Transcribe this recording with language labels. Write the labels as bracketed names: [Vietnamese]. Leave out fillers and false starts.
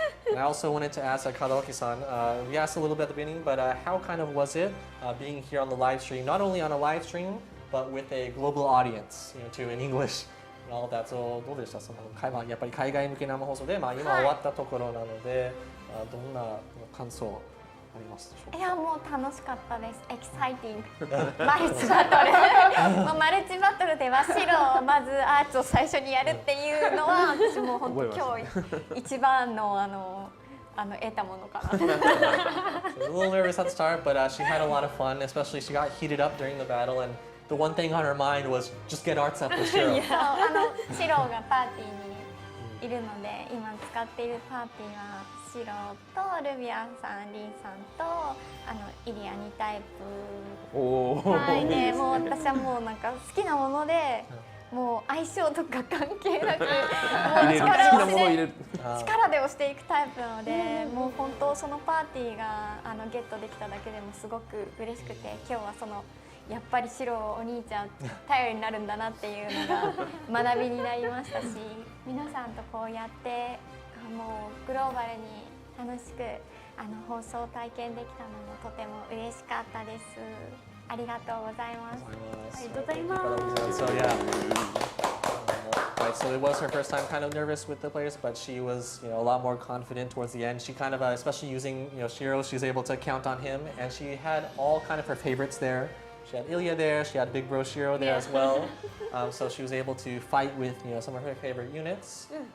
[English] And I also wanted to ask Kadowaki-san, we asked a little bit at the beginning, but how kind of was it being here on the live stream, not only on a live stream, but with a global audience, too, in English and all of that. [Japanese] So どうでしたそのやっぱり海外向け生放送で、今終わったところなので、どんな感想ありますでしょうか。いやもう楽しかったです。エキサイティング。マルチバトル。もうマルチバトルでは白をまずアーツを最初にやるっていうのは私も本当今日一番の得たものかな。 [English] So a little nervous at the start, but she had a lot of fun. Especially she got heated up during the battle, and the one thing on her mind was just get arts up with Shiro. [Japanese] そう白がパーティーにいるので今使っているパーティーは白とルビアンさん、リンさんとイリア2タイプ。はいね、もう私はもうなんか好きなもので。もう相性とか関係なく、もう力で押していくタイプなので、もう本当そのパーティーがゲットできただけでもすごく嬉しくて、今日はやっぱり白お兄ちゃん頼りになるんだなっていうのが学びになりましたし、皆さんとこうやってもうグローバルに楽しく放送体験できたのもとても嬉しかったです。ありがとうございます。ありがとうございます。 [English] So yeah. Right, so it was her first time kind of nervous with the players, but she was, a lot more confident towards the end. She kind of, especially using, Shiro, she was able to count on him, and she had all kind of her favorites there. She had Ilya there, she had Big Bro Shiro there as well. So she was able to fight with, some of her favorite units.